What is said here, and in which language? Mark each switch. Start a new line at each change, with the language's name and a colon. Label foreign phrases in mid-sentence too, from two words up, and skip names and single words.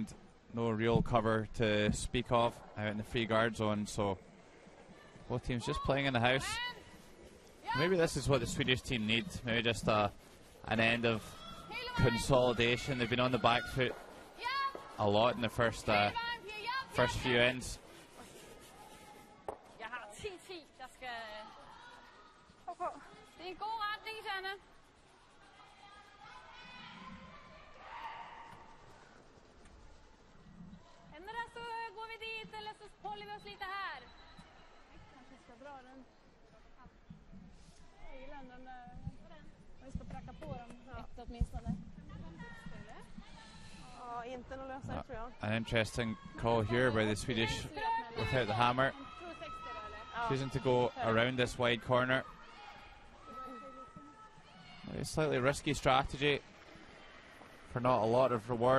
English: No real cover to speak of out in the free guard zone, so both teams just playing in the house. Maybe this is what the Swedish team needs. Maybe just an end of consolidation. They've been on the back foot a lot in the first few ends.
Danish: Det er en god retning, Shanna.
Swedish: Ändra så går vi dit eller så håller vi oss lite här. Kanske ska dra den.
English: An interesting call here by the Swedish without the hammer. Choosing to go around this wide corner. A slightly risky strategy for not a lot of reward.